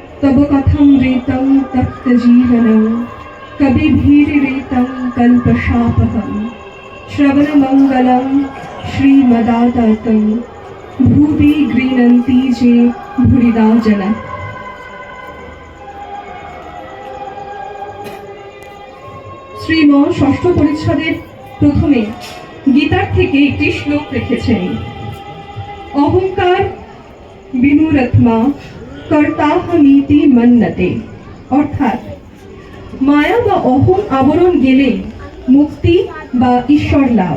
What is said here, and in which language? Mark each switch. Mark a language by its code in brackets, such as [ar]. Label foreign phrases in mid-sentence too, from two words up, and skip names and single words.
[sa] तब कथमृतं तप्तजीवनं कविभिरीरितं कल्पशापहं श्रवणमङ्गलं श्रीमदाततं भुवि गृह्णन्ति जे भूरिदा जनाः। [bn] শ্রীম ষষ্ঠ পরিচ্ছদের প্রথমে গীতার থেকে একটি শ্লোক রেখেছেন। [sa] অহংকার বিনুরত্মা কর্তাহমিতি মন্যতে, [bn] অর্থাৎ মায়া বা অহং আবরণ গেলে মুক্তি বা ঈশ্বর লাভ।